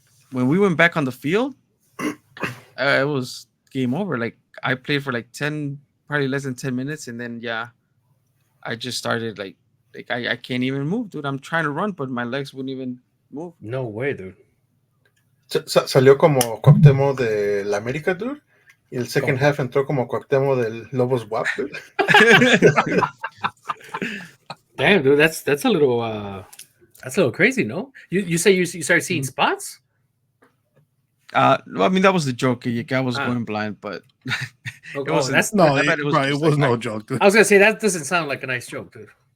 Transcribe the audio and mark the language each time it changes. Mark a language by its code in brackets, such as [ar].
[en] When we went back on the field, it was game over. Like I played for like 10, probably less than 10 minutes, and then I just started like I can't even move, dude. I'm trying to run, but my legs wouldn't even move. No way, dude. [es] Salió como Cuauhtémoc de la América, dude. Y el second half entró como Cuauhtémoc del Lobos WAP, dude. [en] Damn, dude, that's a little crazy, no? You say you started seeing spots? Well, I mean that was the joke. I was going blind, but Oh, it wasn't. that's No, I bet it was no joke, dude. I was gonna say that doesn't sound like a nice joke, dude.